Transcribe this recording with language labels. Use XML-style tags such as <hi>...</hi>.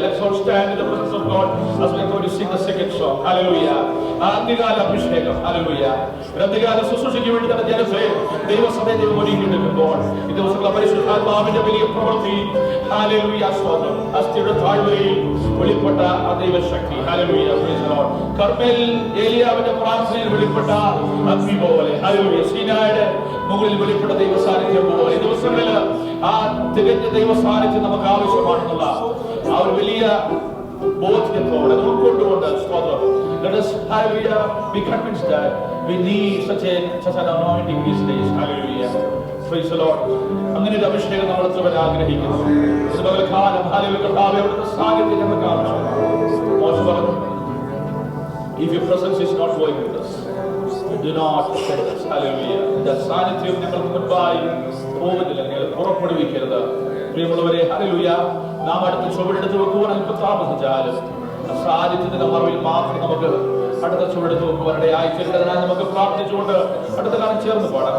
<en>Let's all stand in the presence of God as we are going to sing the second song.</en> <ml>Hallelujah. ആദ്യകാല അഭിഷേകം. Hallelujah. ആദ്യകാല ശുശ്രൂഷയ്ക്ക് വേണ്ടി തന്നെ ജനത്തെ ദൈവസഭയെ ദൈവം ഒരുക്കിയെടുക്കുമ്പോൾ ഈ ദിവസങ്ങളെ പരിശുദ്ധാത്മാവിന്റെ വലിയ പ്രവൃത്തി. Hallelujah. സ്തോത്രം. അസ്ഥിയുടെ താഴ്വരയിൽ വെളിപ്പെട്ട ആ ദൈവശക്തി. Hallelujah.</ml> <en>Praise the Lord.</en> <ml>Carmel ഏലിയാവിന്റെ പ്രാർത്ഥനയിൽ വെളിപ്പെട്ട അഗ്നി പോലെ. Hallelujah. സീനായുടെ മുകളിൽ വെളിപ്പെട്ട ദൈവ സാന്നിധ്യം പോലെ ഈ ദിവസങ്ങളിൽ ആ തികഞ്ഞ ദൈവ സാന്നിധ്യം നമുക്ക് ആവശ്യമാണെന്നുള്ള ആ ഒരു വലിയ ബോധ്യത്തോടെ ഉൾക്കൊണ്ടുകൊണ്ട് സ്തോത്രം.</ml> <en>Let us, hallelujah, be convinced that we need such an anointing these days. Hallelujah. Praise the Lord.</en> <ml>അങ്ങനെ ഒരു അഭിഷേകം നമ്മൾ എത്രവർ ആഗ്രഹിക്കുന്നു. കാലം ഹല്ലേലൂയ അവിടുത്തെ സാന്നിധ്യം നമുക്ക് ആവശ്യമാണ്. മോശം പറഞ്ഞു,</ml> <en>if your presence is not going with us, do not send us. Hallelujah.</en> <ml>സാന്നിധ്യം ഞങ്ങൾക്ക് മുൻപായി പോകുന്നില്ല, നിങ്ങൾ പുറപ്പെടുവിക്കരുത്. പ്രിയമുള്ളവരെ, ഹല്ലേലൂയ, നാം അടുത്ത ചുവടെടുത്ത് വെക്കുവാൻ അല്പം താമസിച്ചാലും സാന്നിധ്യത്തിന്റെ മറവിൽ മാത്രം നമുക്ക് അടുത്ത ചുവടെടുത്ത് വെക്കുവാനിടെ ആയിത്തീരേണ്ടതിനാൽ നമുക്ക് പ്രാർത്ഥിച്ചുകൊണ്ട് അടുത്ത കാലം ചേർന്ന് പാടാം.</ml>